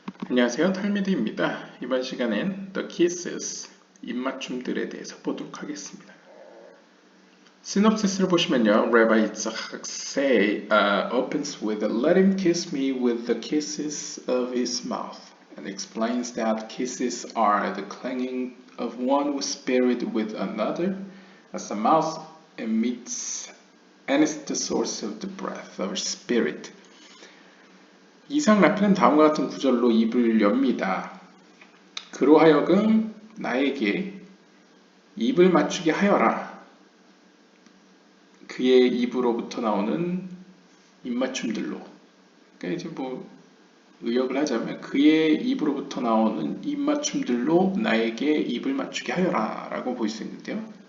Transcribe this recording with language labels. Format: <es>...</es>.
<ko>안녕하세요, 탈미드입니다. 이번 시간엔 The Kisses, 입맞춤들에 대해서 보도록 하겠습니다. 시놉시스를 보시면요,</ko> <en>Rabbi Yitzhak opens with "Let him kiss me with the kisses of his mouth," and explains that kisses are the clanging of one spirit with another, as the mouth emits and is the source of the breath of spirit.</en> <ko>이상 라피는 다음과 같은 구절로 입을 엽니다. 그로 하여금 나에게 입을 맞추게 하여라. 그의 입으로부터 나오는 입맞춤들로. 그러니까 이제 의역을 하자면 그의 입으로부터 나오는 입맞춤들로 나에게 입을 맞추게 하여라 라고 볼 수 있는데요.</ko>